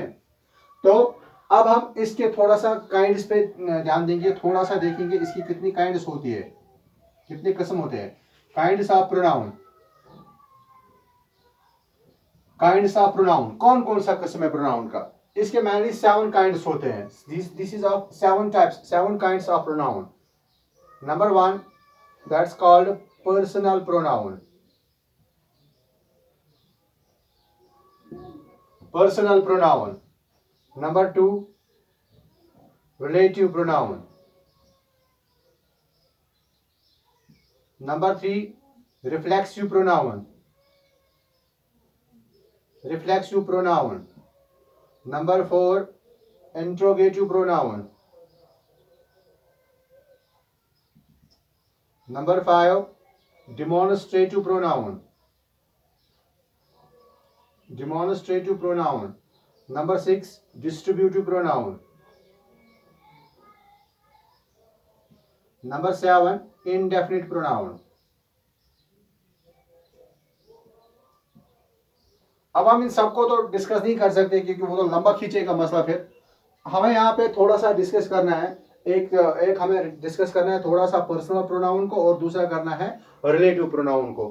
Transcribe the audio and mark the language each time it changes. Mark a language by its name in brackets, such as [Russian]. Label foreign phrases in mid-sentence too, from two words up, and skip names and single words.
[Hindi] तो अब हम इसके थोड़ा सा काइंड्स पे ध्यान देंगे, थोड़ा सा देखेंगे इसकी कितनी काइंड्स होती है, कितने किस्म होते हैं। [English] kinds of pronoun, kinds of pronoun, [Hindi] कौन कौन सा किस्म है प्रोनाउन का? इसके मेनली 7 काइंड्स होते हैं। [English] this is of 7 types, 7 kinds of pronoun. Number 1, that's called personal pronoun. Personal pronoun. Number 2, relative pronoun. Number 3, reflexive pronoun. Reflexive pronoun. Number 4, interrogative pronoun. Number 5, demonstrative pronoun. Demonstrative pronoun. Number 6, distributive pronoun. Number 7, indefinite pronoun. [Hindi] अब हम इन सबको तो डिस्कस नहीं कर सकते क्योंकि वो तो लंबा खींचेगा मसला। फिर हमें यहाँ पे थोड़ा सा डिस्कस करना है, एक हमें डिस्कस करना है थोड़ा सा [English] personal pronoun [Hindi] को, और दूसरा करना है [English] relative pronoun [Hindi] को।